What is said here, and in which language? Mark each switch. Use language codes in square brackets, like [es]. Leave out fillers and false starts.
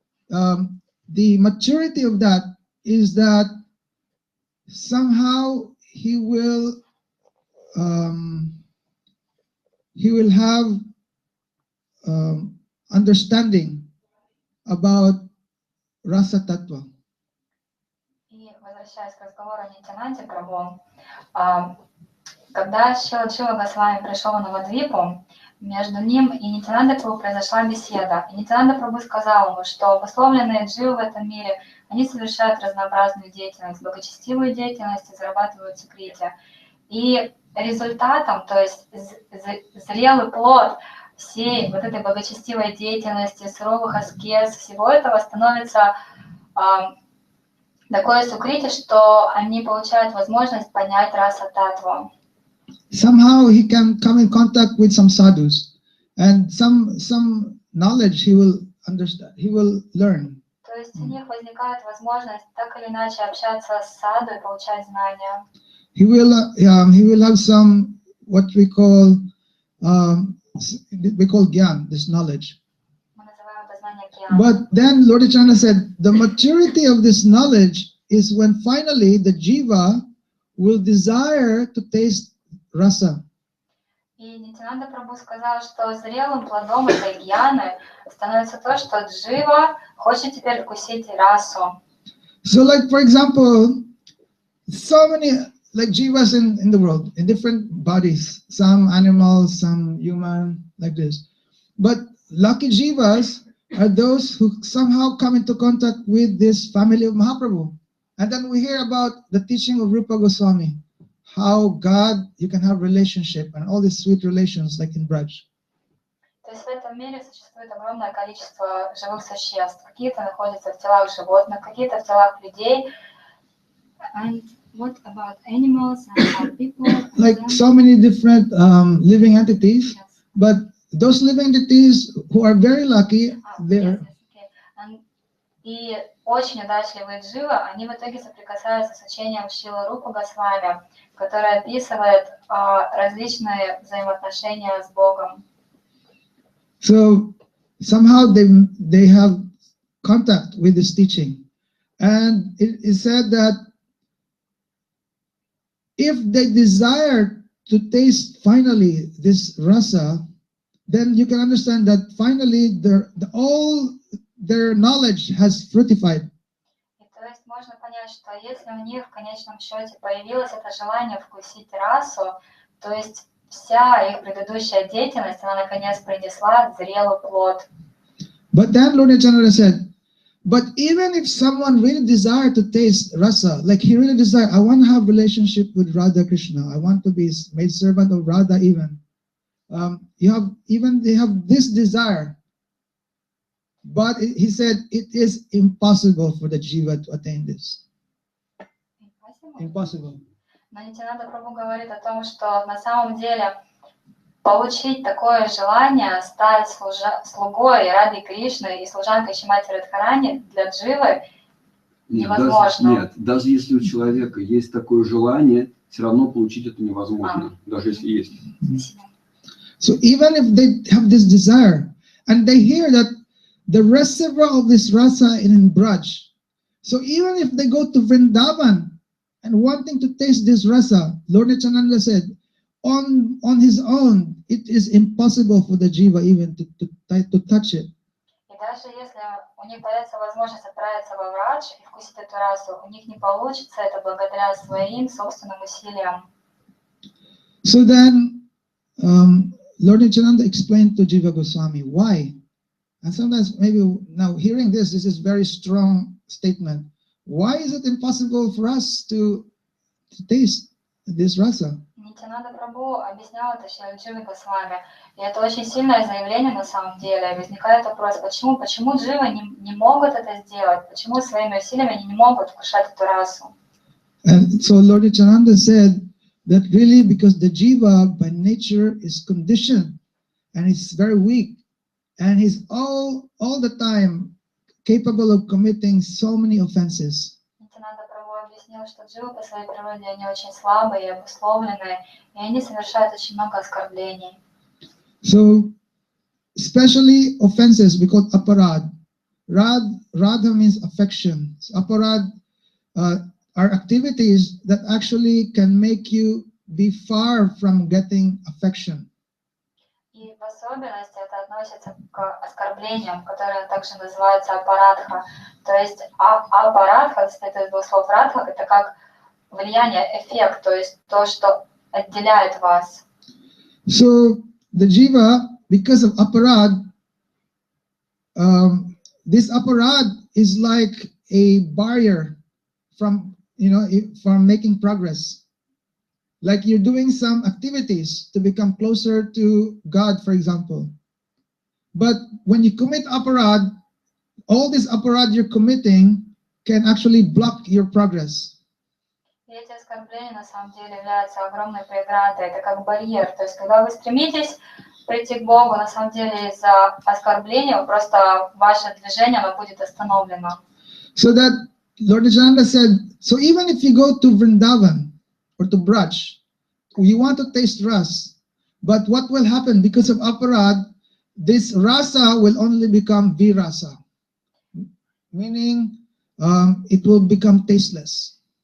[en] the maturity of that is that somehow he will have understanding about rasa tattva. [ru] И возвращаясь к разговору о Нитянанде Прабху, когда Шрила Джива Госвами пришел на Навадвипу, между ним и Нитянандой Прабху произошла беседа. И Нитянанда Прабху сказал ему, что обусловленные дживы в этом мире, они совершают разнообразную деятельность, благочестивую деятельность и зарабатывают сукрити. И результатом, то есть зрелый плод всей вот этой благочестивой деятельности, суровых аскез, всего этого становится такое сукрити, что они получают возможность понять раса татву. [en] Somehow he can come in contact with some sadhus, and some knowledge he will understand, he will learn. [ru] То есть у них возникает возможность так или иначе общаться с саду и получать знания. [en] He will have some what we call gyan, this knowledge. [ru] Мы называем это знание гьяна. [en] But then Lord Nityananda said the maturity of this knowledge is when finally the jiva will desire to taste rasa. [ru] И Нитянанда Прабху сказал, что зрелым плодом этой гьяны становится то, что джива хочет теперь вкусить расу. [en] So like for example, so many like jivas in the world, in different bodies, some animals, some human, like this. But lucky jivas are those who somehow come into contact with this family of Mahaprabhu. And then we hear about the teaching of Rupa Goswami, how God, you can have relationship and all these sweet relations like in Braj. [ru] То есть в этом мире существует огромное количество живых существ. Какие-то находятся в телах животных, какие-то в телах людей. [en] And what about animals and people? Like so many different living entities, but those living entities who are very lucky, they're... [ru] И очень удачливые дживы, они в итоге соприкасаются с учением Шрилы Рупы Госвами, которое описывает различные взаимоотношения с Богом. [en] So somehow they have contact with this teaching, and it is said that if they desire to taste finally this rasa, then you can understand that finally all their knowledge has fructified. [ru] И то есть можно понять, что если у них в конечном счете появилось это желание вкусить расу, то есть вся их предыдущая деятельность, она наконец принесла зрелый плод. [en] But then Lord Nityananda said, but even if someone really desire to taste rasa, like he really desire, I want to have relationship with Radha Krishna, I want to be made servant of Radha even. They have this desire, but he said it is impossible for the jiva to attain this. Impossible. [ru] Но Нитянанда Прабху говорит о том, что на самом деле получить такое желание стать слугой Рады Кришны и служанкой Шримати Радхарани для дживы невозможно. Даже если у человека есть такое желание, все равно получить это невозможно, даже если есть. [en] So even if they have this desire, and they hear that the reservoir of this rasa in Braj, so even if they go to Vrindavan and wanting to taste this rasa, Lord Nityananda said, on his own, it is impossible for the jiva even to touch it. [ru] И даже если у них появится возможность отправиться во Врадж и вкусить эту расу, у них не получится это благодаря своим собственным усилиям. [en] So then, Lord Nityananda explained to Jiva Goswami why. And sometimes maybe now hearing this is very strong statement. Why is it impossible for us to taste this rasa? [ru] Нитянанда Прабху объяснял это Шриле Дживе Госвами. И это очень сильное заявление на самом деле. И возникает вопрос, почему дживы не могут это сделать? Почему своими усилиями они не могут вкушать эту расу? [en] And so Lord Nityananda said that really because the jiva by nature is conditioned and it's very weak and he's all the time capable of committing so many offenses. [ru] Нитянанда Прабху объяснил, что дживы по своей природе они очень слабые и обусловленные, и они совершают очень много оскорблений. [en] So especially offenses we call aparad. Radha means affection. So aparad are activities that actually can make you be far from getting affection. [ru] И в особенности это относится к оскорблениям, которые также называются апарадха. То есть апарадха, состоит из двух слов радха, это как влияние, эффект, то есть то, что отделяет вас. [en] So the jiva, because of aparad, this aparad is like a barrier from making progress. Like you're doing some activities to become closer to God, for example. But when you commit aparad, all this aparad you're committing can actually block your progress. [ru] И эти оскорбления на самом деле являются огромной преградой, это как барьер. То есть когда вы стремитесь прийти к Богу, на самом деле из-за оскорбления просто ваше движение оно будет остановлено. [en] So that Lord Nityananda said, so even if you go to Vrindavan or to Braj, you want to taste ras, but what will happen because of aparad, this rasa will only become virasa, meaning it will become tasteless.